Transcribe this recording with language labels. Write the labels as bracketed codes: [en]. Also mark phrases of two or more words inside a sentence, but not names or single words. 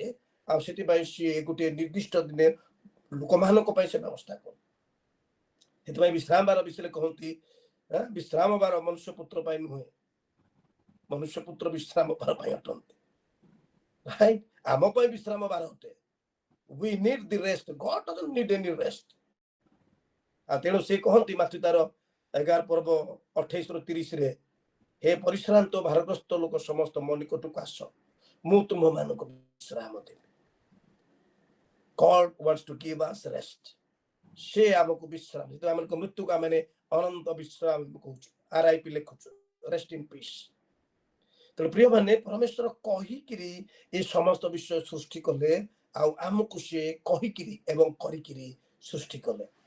[or] ଆଉ ସେଥିପାଇଁ ସିଏ ଗୋଟିଏ ନିର୍ଦ୍ଦିଷ୍ଟ ଦିନେ ଲୋକମାନଙ୍କ ପାଇଁ ସେ ବ୍ୟବସ୍ଥା କଲେ। ସେଥିପାଇଁ ବିଶ୍ରାମ ବାର ବିଷୟରେ କହନ୍ତି, ବିଶ୍ରାମ ବାର ମନୁଷ୍ୟ ପୁତ୍ର ପାଇଁ ନୁହେଁ, ମନୁଷ୍ୟ ପୁତ୍ର ବିଶ୍ରାମ ବାର ପାଇଁ ଅଟନ୍ତି। ରାଇଟ୍? ଆମ ପାଇଁ ବିଶ୍ରାମ ବାର ଅଟେ। [en] We need the rest. God doesn't need any rest. [or] ଆଉ ତେଣୁ ସେ କହନ୍ତି ମାତୃ ତାର 11:28-30 ହେ ପରିଶ୍ରାନ୍ତ ଭାରଗ୍ରସ୍ତ ଲୋକ ସମସ୍ତ ମୋ ନିକଟକୁ ଆସ, ମୁଁ ତୁମମାନଙ୍କୁ ବିଶ୍ରାମ ଦେବି। [en] God wants to give us rest. [or] ସେ ଆମକୁ ବିଶ୍ରାମ, ଯେତେବେଳେ ଆମକୁ ମୃତ୍ୟୁକୁ ଆମେ ଅନନ୍ତ ବିଶ୍ରାମ କହୁଛୁ, RIP ଲେଖୁଛୁ, [en] rest in peace. [or] ତେଣୁ ପ୍ରିୟମାନେ ପରମେଶ୍ୱର କହିକିରି ଏ ସମସ୍ତ ବିଷୟ ସୃଷ୍ଟି କଲେ, ଆଉ ଆମକୁ ସିଏ କହିକିରି ଏବଂ କରିକିରି ସୃଷ୍ଟି କଲେ।